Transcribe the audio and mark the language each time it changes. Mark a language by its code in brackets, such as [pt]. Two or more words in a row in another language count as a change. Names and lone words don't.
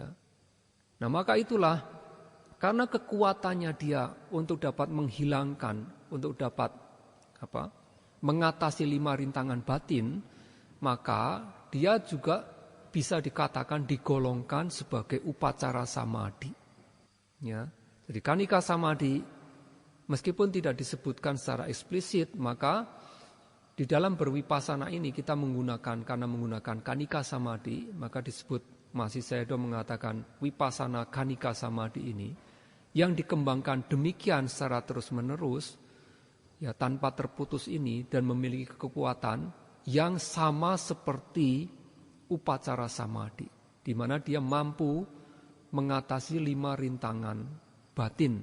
[id] Nah maka itulah, karena kekuatannya dia untuk dapat menghilangkan, untuk dapat mengatasi 5 rintangan batin, maka dia juga bisa dikatakan digolongkan sebagai [pi] upacara samadhi. [id] Ya. Jadi [pi] kanika samadhi [id] meskipun tidak disebutkan secara eksplisit, maka di dalam bervipassana ini kita karena menggunakan kanika samadhi, maka disebut, Mahasi Sayadaw mengatakan [pi] vipassana kanika samadhi [id] ini yang dikembangkan demikian secara terus menerus, ya tanpa terputus ini, dan memiliki kekuatan yang sama seperti [pi] upacara samadhi, [id] di mana dia mampu mengatasi 5 rintangan batin.